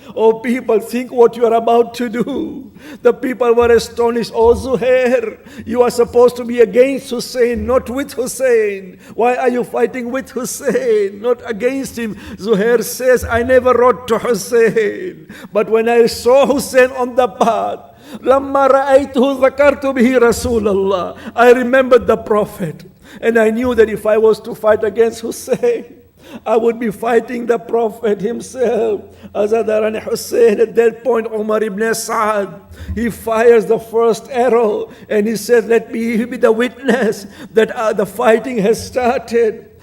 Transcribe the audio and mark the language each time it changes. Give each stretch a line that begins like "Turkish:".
English: Oh people, think what you are about to do. The people were astonished. Oh Zuhair, you are supposed to be against Hussein, not with Hussein. Why are you fighting with Hussein, not against him? Zuhair says, I never wrote to Hussein, but when I saw Hussein on the path,
Arabic: لما رأيته ذكرت به رسول الله.
English: I remembered the Prophet. And I knew that if I was to fight against Hussein, I would be fighting the Prophet himself. Azadarani Hussein, at that point, Umar ibn Sa'ad, he fires the first arrow and he says, let me be the witness that the fighting has started.